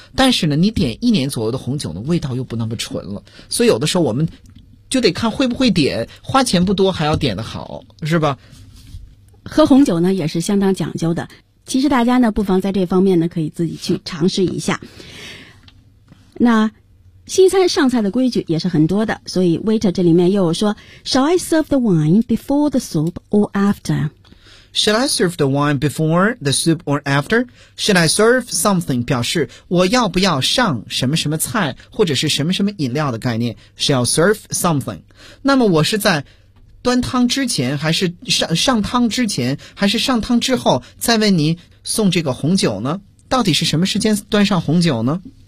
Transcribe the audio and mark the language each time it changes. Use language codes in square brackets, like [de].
[zh] 但是呢，你点1年左右的红酒呢，味道又不那么纯了。所以有的时候我们就得看会不会点，花钱不多还要点得好，是吧？喝红酒呢也是相当讲究的。其实大家呢，不妨在这方面呢，可以自己去尝试一下。那西餐上菜的规矩也是很多的，所以 waiter 这里面又有说 [en] Shall I serve the wine before the soup or after? Should I serve the wine before the soup or after? Should I serve something [zh] 表示我要不要上什么什么菜或者是什么什么饮料的概念 [en] Shall serve something [zh] 那么我是在端汤之前还是 上汤之前还是上汤之后再为你送这个红酒呢到底是什么时间端上红酒呢